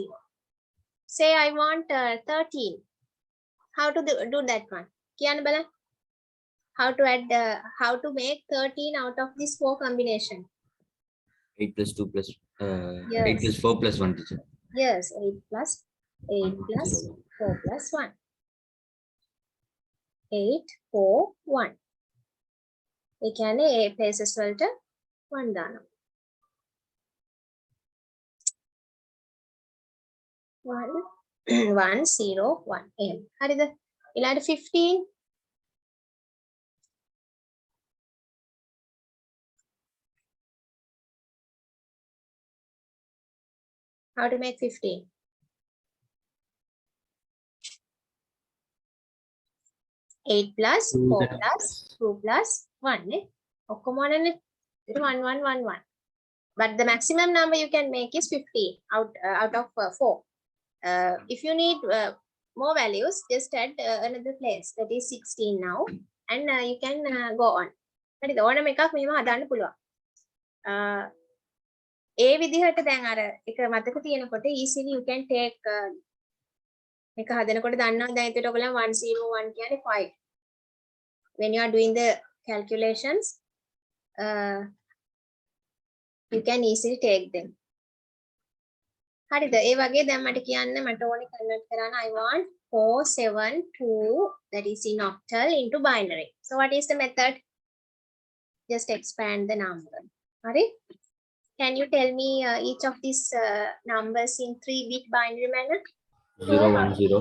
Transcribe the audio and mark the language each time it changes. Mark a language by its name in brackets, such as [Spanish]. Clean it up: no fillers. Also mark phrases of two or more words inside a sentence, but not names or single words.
[English] Say I want 13. How to do that one? [Sinhala] කියන් බලා? [English] How to add, how to make 13 out of this 4 combination? 8 plus 2 plus, 8 Yes. plus 4 plus 1, teacher. Yes, 8 plus 8 plus 4 plus 1. 8, 4, 1. [Sinhala] ඒ කියන්නේ A places වලට 1 දානවා. 1 1 0 1 එහෙම. හරිද? ඊළඟට 15. [English] How to make 15? 8 plus 4 plus 2 plus 1 නේ. [Sinhala] ඔක්කොම වනනේ. 1 1 1 1. [English] But the maximum number you can make is 15 out of 4. If you need more values, just add another place. That is 16 now. And you can go on. [Sinhala] හරිද? ඕනම එකක් මෙහෙම හදන්න පුළුවන්. ඒ විදිහට දැන් අර එක මතක තියෙනකොට [English] easily you can take [Sinhala] එක හදනකොට දන්නවා දැන් ඒකට ඔයගොල්ලන් 101 කියන්නේ 5. [English] When you are doing the calculations, you can easily take them. [Sinhala] හරිද? ඒ වගේ දැන් මට කියන්න මට ඕනේ convert කරන්න [English] I want 472 that is in octal into binary. So what is the method? Just expand the number. හරි? Can you tell me each of these numbers in 3-bit binary manner? 0 1 0